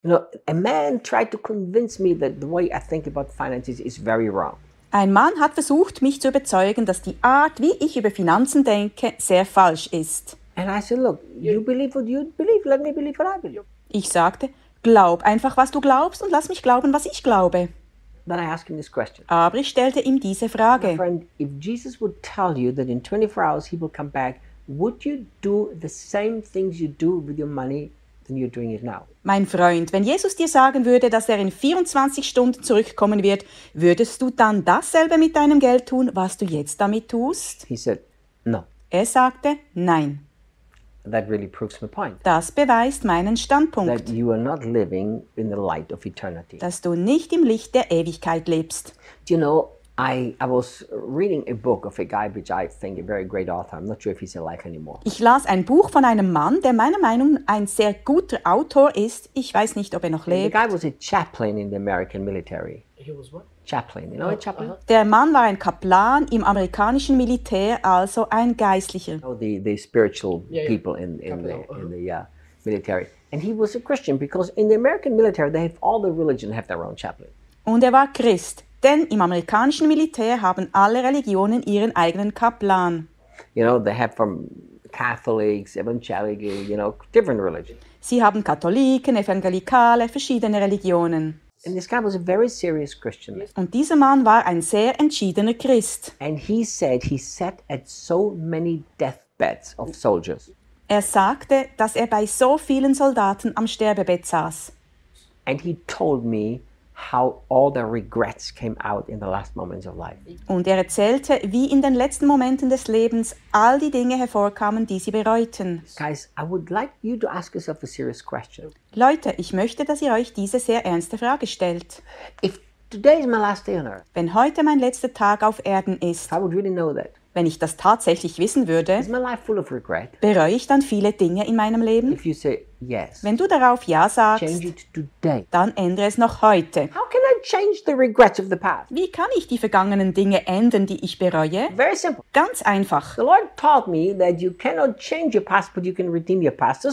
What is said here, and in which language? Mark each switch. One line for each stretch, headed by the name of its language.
English: You know, a man tried to convince me that the way I think about finances is very wrong.
German: Ein Mann hat versucht, mich zu überzeugen, dass die Art, wie ich über Finanzen denke, sehr falsch ist.
English: And I said, look, you believe what you believe, let me believe what I believe.
German: Ich sagte, glaub einfach, was du glaubst und lass mich glauben, was ich glaube.
English: Then I asked him this question.
German: Aber ich stellte ihm diese Frage.
English: My friend, if Jesus would tell you that in 24 hours he will come back, would you do the same things you do with your money than you're doing it now?
German: Mein Freund, wenn Jesus dir sagen würde, dass er in 24 Stunden zurückkommen wird, würdest du dann dasselbe mit deinem Geld tun, was du jetzt damit tust?
English: He said, no.
German: Er sagte, nein.
English: That really proves my point.
German: Das beweist meinen Standpunkt.
English: That you are not living in the light of eternity.
German: Dass du nicht im Licht der Ewigkeit lebst.
English: Do you know, I was reading a book of a guy which I think a very great author. I'm not sure if he's alive anymore.
German: Ich las ein Buch von einem Mann, der meiner Meinung nach ein sehr guter Autor ist. Ich weiß nicht, ob er noch lebt.
English: The guy was a chaplain in the American military. He was what? Chaplain, you know, a chaplain. Uh-huh.
German: Der Mann war ein Kaplan im amerikanischen Militär, also ein Geistlicher.
English: You know, the spiritual people in the military. And he was a Christian because in the American military they have all the religion have their own chaplain.
German: Und er war Christ. Denn im amerikanischen Militär haben alle Religionen ihren eigenen Kaplan.
English: You know, they have from Catholics, Evangelical, you know, different religions.
German: Sie haben Katholiken, Evangelikale, verschiedene Religionen.
English: And this guy was a very serious Christian.
German: Und dieser Mann war ein sehr entschiedener Christ.
English: And he said he sat at so many deathbeds of soldiers.
German: Er sagte, dass er bei so vielen Soldaten am Sterbebett saß.
English: And he told me how all the regrets came out in the last moments of life.
German: Und er erzählte, wie in den letzten Momenten des Lebens all die Dinge hervorkamen, die sie bereuten.
English: Guys, I would like you to ask yourself a serious question.
German: Leute, ich möchte, dass ihr euch diese sehr ernste Frage stellt.
English: If today is my last day on earth,
German: wenn heute mein letzter Tag auf Erden ist,
English: I would really know that.
German: Wenn ich das tatsächlich wissen würde,
English: is my life full of regret?
German: Bereue ich dann viele Dinge in meinem Leben?
English: If you say yes,
German: wenn du darauf ja sagst,
English: change it today.
German: Dann ändere es noch heute.
English: How can I change the regrets of the past?
German: Wie kann ich die vergangenen Dinge ändern, die ich bereue?
English: Very simple.
German: Ganz einfach.
English: The Lord taught me that you cannot change your past, but you can redeem your past.